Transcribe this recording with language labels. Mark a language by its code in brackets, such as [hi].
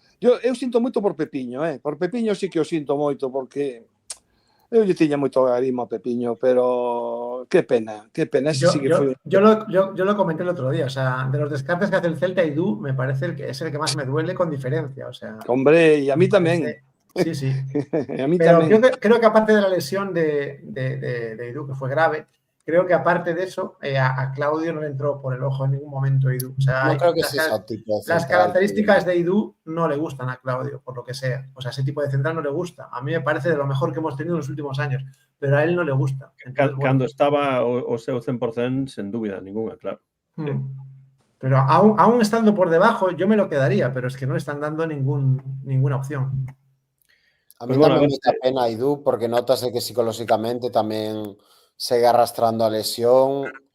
[gl] Eu sinto moito por Pepiño, por Pepiño sí que o sinto moito, porque eu lle tiña moito garimo a Pepiño, pero qué pena. [es] Yo lo comenté el otro día, o sea, de los descartes que hace el Celta, Eidú me parece que es el que más me duele con diferencia, o sea. Hombre, y a mí también. Sí. A mí pero también. Creo que aparte de la lesión de Eidú, que fue grave, creo que aparte de eso, a Claudio no le entró por el ojo en ningún momento Eidú. O sea, no creo que sea ese tipo de central, las características de Eidú no le gustan a Claudio, por lo que sea. O sea, ese tipo de central no le gusta. A mí me parece de lo mejor que hemos tenido en los últimos años, pero a él no le gusta. Entonces, cuando estaba o seu 100%, sin duda ninguna, claro. Pero aún estando por debajo, yo me lo quedaría, pero es que no le están dando ninguna opción. [gl] A mí tamén me dá pena Eidú, porque notase que psicolóxicamente tamén segue arrastrando a lesión.